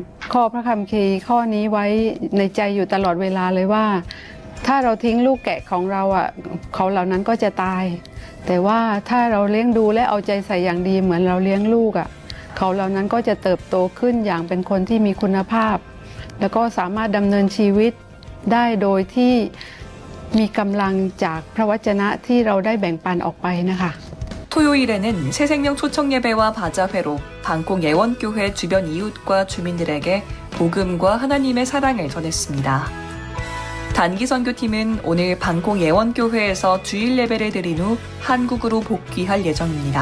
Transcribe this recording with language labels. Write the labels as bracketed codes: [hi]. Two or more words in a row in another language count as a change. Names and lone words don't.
[th] ข้อพระคัมภีร์ข้อนี้ไว้ในใจอยู่ตลอดเวลาเลยว่า ถ้าเราทิ้งลูกแกะของเราเขาเหล่านั้นก็จะตายแต่ว่าถ้าเราเลี้ยงดูและเอาใจใส่อย่างดีเหมือนเราเลี้ยงลูกเขาเหล่านั้นก็จะเติบโตขึ้นอย่างเป็นคนที่มีคุณภาพแล้วก็สามารถดำเนินชีวิตได้โดยที่มีกำลังจากพระวจนะที่เราได้แบ่งปันออกไปนะคะ [ko] 토요일에는 새생명 초청 예배와 바자회로 방콕 예원교회 주변 이웃과 주민들에게 복음과 하나님의 사랑을 전했습니다. 단기 선교팀은 오늘 방콕 예원교회에서 주일 예배를 드린 후 한국으로 복귀할 예정입니다.